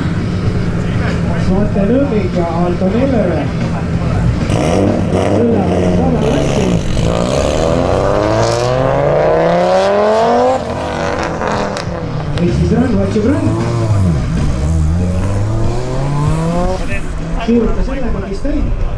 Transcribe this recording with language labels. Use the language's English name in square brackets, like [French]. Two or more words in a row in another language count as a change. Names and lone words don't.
[Estonian] Maarten Õmmik ja Anton Nellerve. Sõidavad kolme hästi. Ehk siis [English] run what you run. [Estonian] Siirute sellega, mis teid.